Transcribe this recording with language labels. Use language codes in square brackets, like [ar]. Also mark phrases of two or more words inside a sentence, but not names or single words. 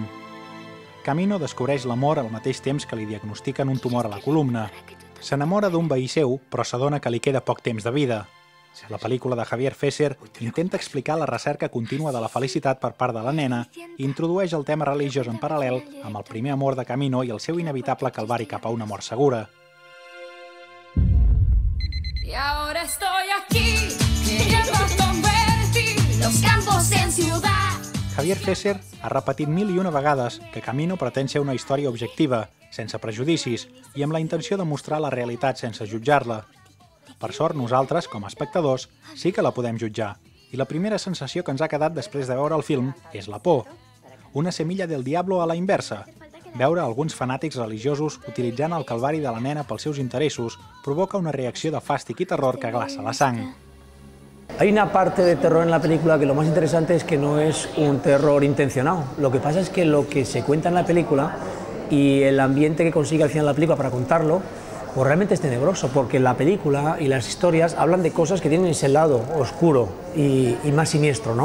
[ca] Camino descobreix l'amor al mateix temps que li diagnostiquen un tumor a la columna. S'enamora d'un veí seu, però s'adona que li queda poc temps de vida. La pel·lícula de Javier Fesser intenta explicar la recerca contínua de la felicitat per part de la nena i introdueix el tema religiós en paral·lel amb el primer amor de Camino i el seu inevitable calvari cap a una mort segura. [es] Y ahora estoy aquí, queriendo convertir los campos en ciudad. [ca] Javier Fesser ha repetit 1001 vegades que Camino pretén ser una història objectiva, sense prejudicis i amb la intenció de mostrar la realitat sense jutjar-la. Per sort, nosaltres, com a espectadors, sí que la podem jutjar, i la primera sensació que ens ha quedat després de veure el film és la por. [es] Una semilla del diablo a la inversa. [ca] Veure alguns fanàtics religiosos utilitzant el calvari de la nena pels seus interessos provoca una reacció de fàstic i terror que glaça la sang. [es] Hay una parte de terror en la película que lo más interesante es que no es un terror intencionado. Lo que pasa es que lo que se cuenta en la película y el ambiente que consigue al final la película para contarlo, pues realmente es tenebroso, porque la película y las historias hablan de cosas que tienen ese lado oscuro y más siniestro, ¿no?